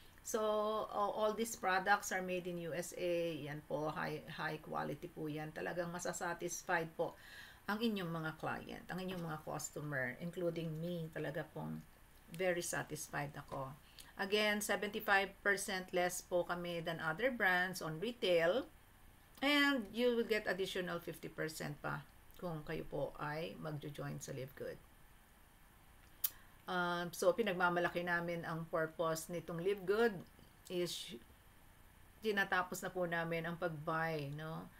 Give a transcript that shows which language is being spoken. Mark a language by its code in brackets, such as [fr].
[en] So, all these products are made in USA. [tl] Yan po, high quality po yan. Talagang masasatisfied po ang inyong mga client, ang inyong mga customer, including me. Talaga pong [en] very satisfied [tl] ako. [en] Again, 75% less [tl] po kami [en] than other brands on retail. And you will get additional [tl] 50% pa kung kayo po ay magjo-join sa Live Good. So, pinagmamalaki namin ang purpose nitong Live Good is tinatapos na po namin ang pag-buy, no,